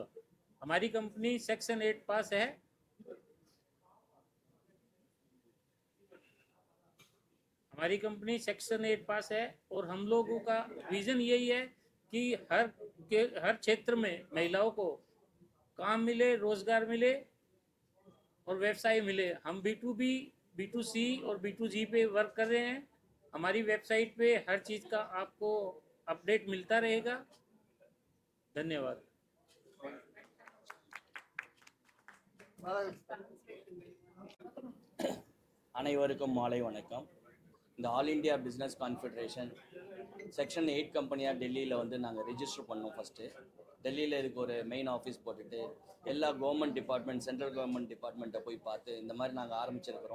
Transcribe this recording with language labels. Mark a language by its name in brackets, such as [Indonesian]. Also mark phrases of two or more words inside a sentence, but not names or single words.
[Hindi] हमारी [English] company section 8 pass [Hindi] है. हमारी [English] company section 8 pass [Hindi] है और हम लोगों का विजन यही है कि हर क्षेत्र में महिलाओं को काम मिले, रोजगार मिले और व्यवसाय मिले. हम B2B, B2C और B2G पे वर्क कर रहे हैं. हमारी वेबसाइट पे हर चीज़ का आपको अपडेट मिलता रहेगा. धन्यवाद. [Tamil] அனைவருக்கும் மாலை வணக்கம். இந்த ஆல் இண்டியா பிஸ்னஸ் கான்ஃபெடரேஷன் [English] section 8 company [Tamil] டெல்லியில் வந்து நாங்கள் ரெஜிஸ்டர் பண்ணோம். ஃபஸ்ட்டு டெல்லியில் இதுக்கு ஒரு [English] main office [Tamil] போட்டுட்டு எல்லா [English] government department, central government department [Tamil] போய் பார்த்து இந்த மாதிரி நாங்கள் ஆரம்பிச்சிருக்கிறோம்.